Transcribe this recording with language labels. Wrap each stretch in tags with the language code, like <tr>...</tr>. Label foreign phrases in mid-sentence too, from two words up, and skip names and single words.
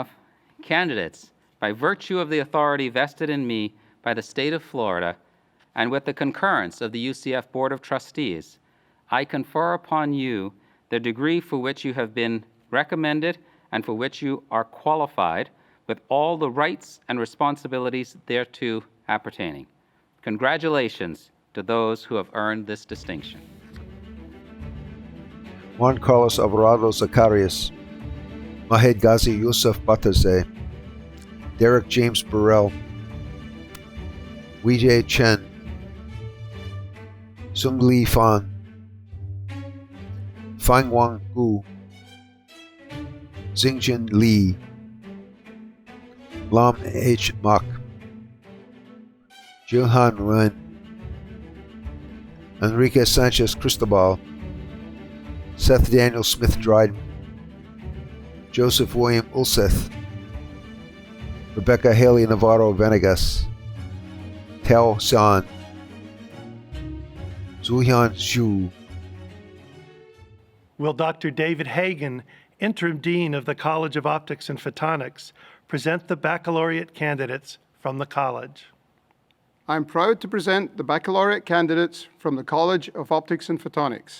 <en>Candidates, by virtue of the authority vested in me by the state of Florida and with the concurrence of the UCF Board of Trustees, I confer upon you the degree for which you have been recommended and for which you are qualified with all the rights and responsibilities thereto appertaining. Congratulations to those who have earned this distinction. Juan Carlos Alvarado Zacarias, Mahed Ghazi Yusuf Batazeh, Derek James Burrell, Weijie Chen, Sung Li Fan, Fang Wang Gu, Xingjin Li, Lam H. Mak, Jilhan Wen, Enrique Sanchez Cristobal, Seth Daniel Smith Dryden, Joseph William Ulseth, Rebecca Haley Navarro Venegas, Tao San, Zuhyun Xu. Will Dr. David Hagan, Interim Dean of the College of Optics and Photonics, present the baccalaureate candidates from the college? I'm proud to present the baccalaureate candidates from the College of Optics and Photonics.</en>